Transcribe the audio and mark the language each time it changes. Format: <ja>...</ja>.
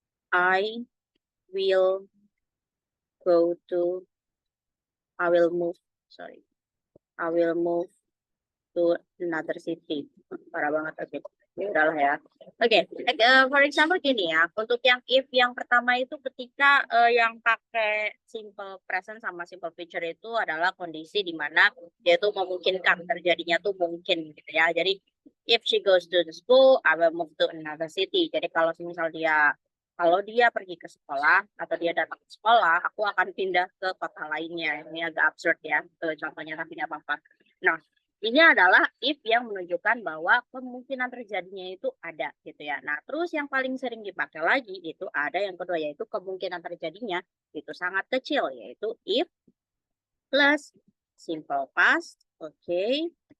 <en>I will go to, I will move, sorry, I will move to another city.</en> <id>Parah banget, oke. Ya udahlah ya. Oke,</id> <en>for example</en> <id>gini ya, untuk yang if yang pertama itu ketika yang pakai simple present sama simple future itu adalah kondisi di mana dia itu memungkinkan terjadinya tuh mungkin gitu ya.</id> <en>Jadi if she goes to the school, I will move to another city.</en> <id>Jadi kalau dia pergi ke sekolah atau dia datang ke sekolah, aku akan pindah ke kota lainnya. Ini agak absurd ya, contohnya tapi nggak apa-apa. Nah, ini adalah if yang menunjukkan bahwa kemungkinan terjadinya itu ada gitu ya. Nah, terus yang paling sering dipakai lagi itu ada yang kedua yaitu kemungkinan terjadinya itu sangat kecil yaitu if plus simple past, oke.</id>